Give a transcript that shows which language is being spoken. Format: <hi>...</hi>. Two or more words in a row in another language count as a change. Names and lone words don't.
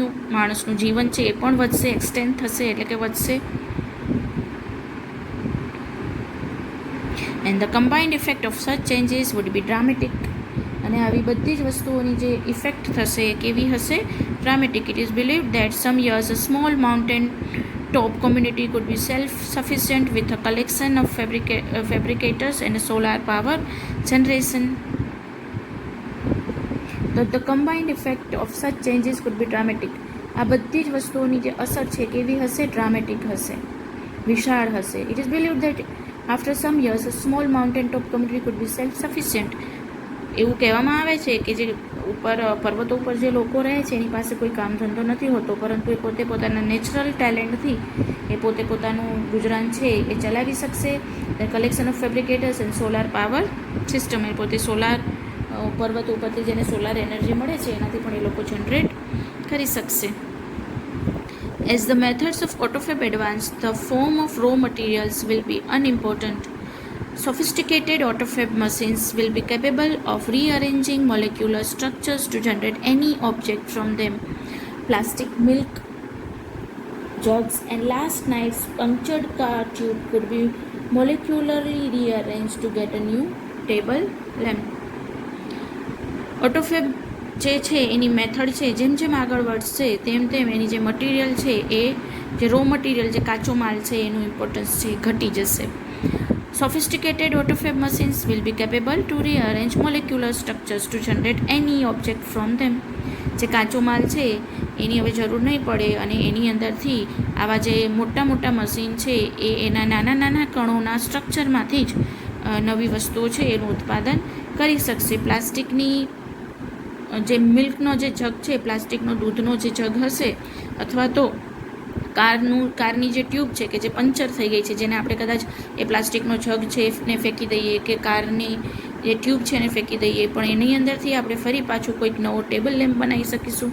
<gu>માણસનું જીવન છે એ પણ વધશે, એક્સટેન્ડ થશે એટલે કે વધશે.</gu> <en>And the combined effect of such changes would be dramatic.</en> <gu>અને આવી બધી જ વસ્તુઓની જે ઇફેક્ટ થશે એ કેવી હશે?</gu> <en>Dramatic. It is believed that some years a small mountain top community could be self-sufficient with a collection of fabricators and a solar power generation. The combined effect of such changes could be dramatic.</en> <gu>આ બધી જ વસ્તુઓની જે અસર છે કેવી હશે? ડ્રામેટિક હશે, વિશાળ હશે.</gu> <en>It is believed that after some years a small mountain top community could be self-sufficient.</en> <gu>એવું કહેવામાં આવે છે કે જે ઉપર પર્વતો ઉપર જે લોકો રહે છે એની પાસે કોઈ કામ ધંધો નથી હોતો, પરંતુ એ પોતે પોતાના</gu> <en>natural talentથી</en> <gu>એ પોતે પોતાનું ગુજરાન છે એ ચલાવી શકશે.</gu> <en>The collection of fabricators and solar power system.</en> <gu>એ પોતે સોલાર પર્વત ઉપરથી જેને</gu> <en>solar energy</en> <gu>મળે છે એનાથી પણ એ લોકો જનરેટ કરી શકશે.</gu> <en>As the methods of autophagy advance, the form of raw materials will be unimportant. Sophisticated autophagy machines will be capable of rearranging molecular structures to generate any object from them. Plastic, milk, jugs, and last night's punctured car tube could be molecularly rearranged to get a new table lamp.</en> <gu>ઓટોફેબ જે છે એની મેથડ છે જેમ જેમ આગળ વધશે તેમ તેમ એની જે મટીરિયલ છે એ જે</gu> <en>raw material</en> <gu>જે કાચો માલ છે એનું ઇમ્પોર્ટન્સ છે ઘટી જશે.</gu> <en>Sophisticated autofab machines will be capable to rearrange molecular structures to generate any object from them.</en> <gu>જે કાચો માલ છે એની હવે જરૂર નહીં પડે અને એની અંદરથી આવા જે મોટા મોટા મશીન છે એ એના નાના નાના કણોના સ્ટ્રક્ચરમાંથી જ નવી વસ્તુઓ છે એનું ઉત્પાદન કરી શકશે. પ્લાસ્ટિકની જે મિલ્કનો જે જગ છે, પ્લાસ્ટિકનો દૂધનો જે જગ હશે અથવા તો કારની જે ટ્યુબ છે કે જે પંચર થઈ ગઈ છે, જેને આપણે કદાચ એ પ્લાસ્ટિકનો જગ છે ને ફેંકી દઈએ કે કારની જે ટ્યુબ છે એને ફેંકી દઈએ, પણ એની અંદરથી આપણે ફરી પાછું કોઈક નવો</gu> <en>table lamp</en> <gu>બનાવી શકીશું.</gu>